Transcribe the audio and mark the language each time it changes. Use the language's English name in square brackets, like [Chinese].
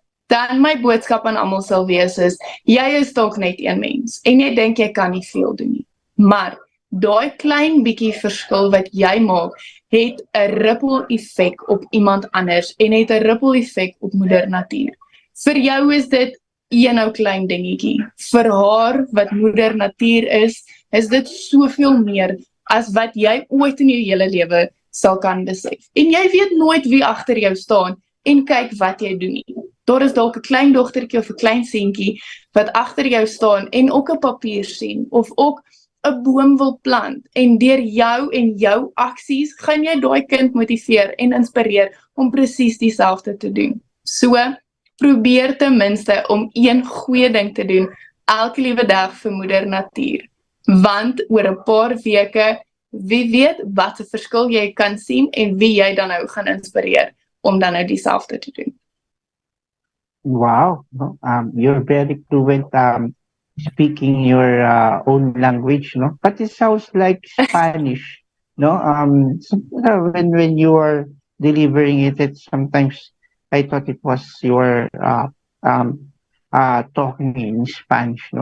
[Afrikaans] Dan my boodskap aan almal sal wees is, jy is dalk net een mens en jy dink jy kan nie veel doen nie, maar daai klein bietjie verskil wat jy maak, het 'n ripple effek op iemand anders en het 'n ripple effek op moeder natuur. Vir jou is dit een klein dingetjie. Vir haar wat moeder natuur is dit soveel meer as wat jy ooit in jou hele lewe sal kan besef. En jy weet nooit wie agter jou staan en kyk wat jy doen nie. Daar is dalk 'n klein dogtertjie of 'n klein seentjie wat agter jou staan en ook 'n papier sien of ook 'n boom wil plant, en deur jou en jou aksies gaan jy daai kind motiveer en inspireer om presies dieselfde te doen. So, probeer ten minste om een goeie ding te doen elke liewe dag vir moeder natuur. Want oor 'n paar weke, wie weet wat 'n verskil jy kan sien en wie jy dan nou gaan inspireer om dan nou dieselfde te doen. [English] Wow, no? You're very fluent speaking your own language, no? But it sounds like Spanish, no? When you are delivering it, sometimes I thought it was your talking in Spanish, no?